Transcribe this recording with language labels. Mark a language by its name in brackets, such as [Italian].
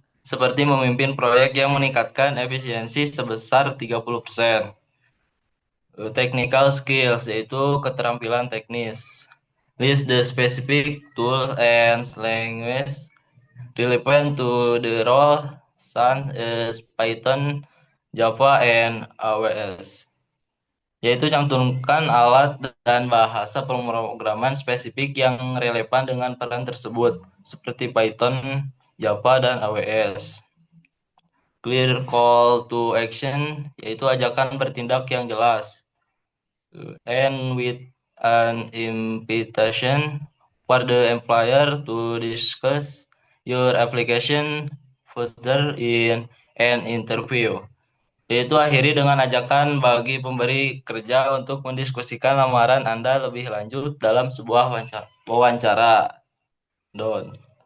[Indonesian] seperti memimpin proyek yang meningkatkan efisiensi sebesar 30%. [English] Technical skills, [Indonesian] yaitu keterampilan teknis. [English] List the specific tool and language relevant to the role, such as Python, Java, and AWS. [Indonesian] Yaitu cantumkan alat dan bahasa pemrograman spesifik yang relevan dengan peran tersebut, seperti Python, Java, dan AWS. [English] Clear call to action, [Indonesian] yaitu ajakan bertindak yang jelas. [English] And with an invitation for the employer to discuss your application further in an interview. [Indonesian] Yaitu akhiri dengan ajakan bagi pemberi kerja untuk mendiskusikan lamaran Anda lebih lanjut dalam sebuah wawancara. Don.